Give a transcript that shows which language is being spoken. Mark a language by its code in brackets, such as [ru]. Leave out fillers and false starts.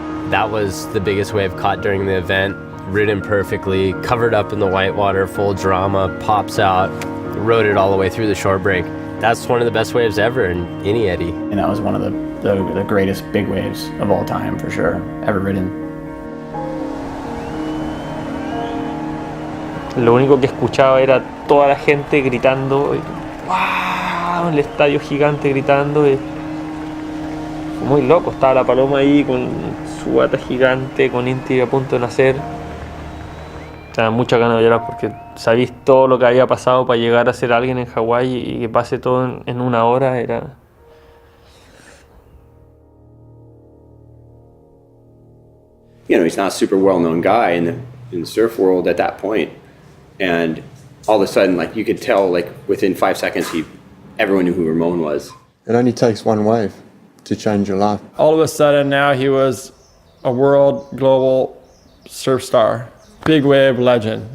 [en] That was the biggest wave caught during the event, ridden perfectly, covered up in the whitewater, full drama, pops out, rode it all the way through the shore break. That's one of the best waves ever in any eddy. And that was one of the greatest big waves of all time, for sure, ever ridden. [es] Lo único que escuchaba era toda la gente gritando, ¡wow! El estadio gigante gritando. Y fue muy loco, estaba la paloma ahí con su bata gigante, con Inti a punto de nacer. Tenía muchas ganas de llorar porque sabéis todo lo que había pasado para llegar a ser alguien en Hawái y que pase todo en una hora era... [en] You know, he's not a super well-known guy in the surf world at that point, and all of a sudden, like, you could tell, like, within 5 seconds, everyone knew who Ramon was. It only takes one wave to change your life. All of a sudden now he was a world global surf star, big wave legend.